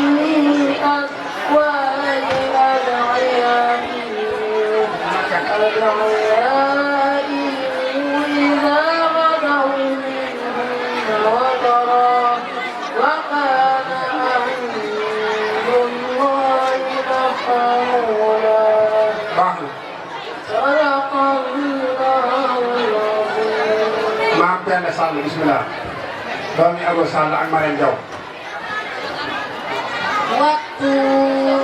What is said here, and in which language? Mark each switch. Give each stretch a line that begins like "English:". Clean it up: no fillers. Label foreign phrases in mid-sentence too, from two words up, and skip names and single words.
Arabic: أزواج أدعيائهم إذا غدوا منهن وطرا وكان عند الله مفعولا
Wolof: baax na.
Arabic: صدق الله العظيم.
Wolof: Maam Penda Sall bismillah. doomi Ago Sall ak Marème Diaw.
Arabic: والطور